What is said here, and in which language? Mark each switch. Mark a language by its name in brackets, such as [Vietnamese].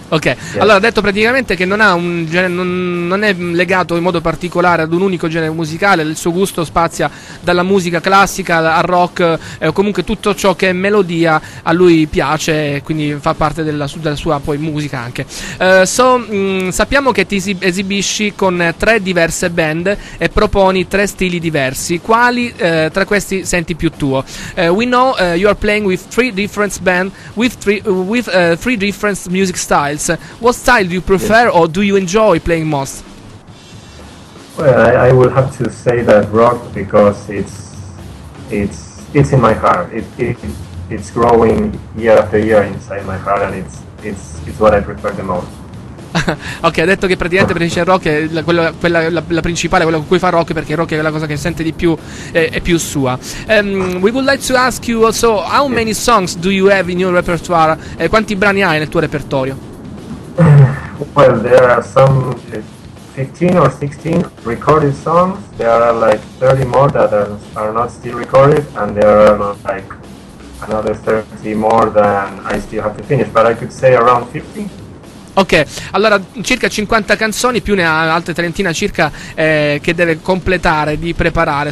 [English] Ok, yeah. [Italian] Allora ha detto praticamente che non ha un genere, non è legato in modo particolare ad un unico genere musicale. Il suo gusto spazia dalla musica classica al rock, comunque tutto ciò che è melodia a lui piace, quindi fa parte della sua poi musica anche. Sappiamo che ti esibisci con tre diverse band e proponi tre stili diversi. Quali tra questi senti più tuo? [English] We know you are playing with three different bands, three different music styles. What style do you prefer, or do you enjoy playing most? Well, I will have to say that rock, because it's in my heart. It's growing year after year inside my heart, and it's what I prefer the most. [Italian] Ok, ha detto che praticamente per il rock è la principale, quella con cui fa rock, perché il rock è la cosa che sente di più, è più sua. [English] We would like to ask you also, how many songs do you have in your repertoire? [Italian] Quanti brani hai nel tuo repertorio? [English] Well, there are some 15 or 16 recorded songs. There are like 30 more that are not still recorded, and there are like another 30 more that I still have to finish, but I could say around 50. [Italian] Ok, allora circa 50 canzoni più ne ha altre trentina circa che deve completare, di preparare.